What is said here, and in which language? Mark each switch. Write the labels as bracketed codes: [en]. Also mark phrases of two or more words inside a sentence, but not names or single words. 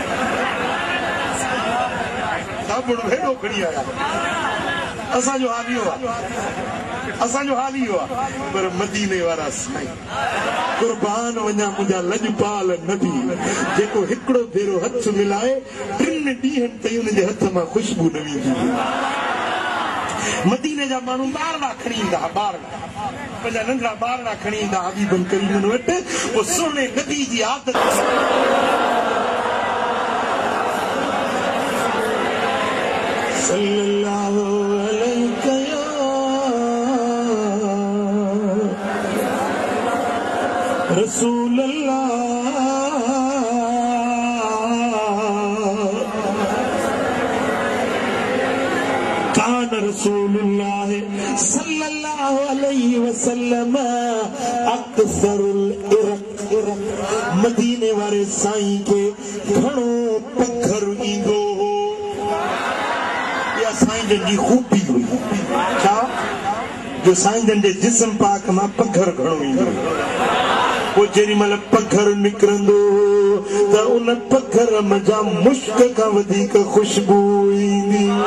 [sd] साबुण हेॾो खणी आया असांजो हाल इहो आहे पर मदीने वारा साईं कुर्बान वञा मुंहिंजा लॼपाल नबी जेको हिकिड़ो भेरो हथ मिलाए 3 ॾींहंनि ताईं हुनजे हथ मां ख़ुशबू न वेंदी मदीने जा माण्हू ॿारड़ा खणी ईंदा हुआ पंहिंजा नंढड़ा ॿारड़ा खणी ईंदा हबीबनि करीमनि वटि पोइ सुहिणे नबी जी आदत [ar] صلى الله عليه رسول الله كان رسول الله صلى الله عليه وسلم أكثر العرق [sd] मदीने वारे साईं के घणो पखर ईंदो हो या साईं जी खूबी हुई छा जो साईं जे जिस्म पाक मां पघर घणो ईंदो पोइ जेॾी महिल पघर निकिरंदो त उन पघर मज़ा मुश्क खां वधीक ख़ुशबू ईंदी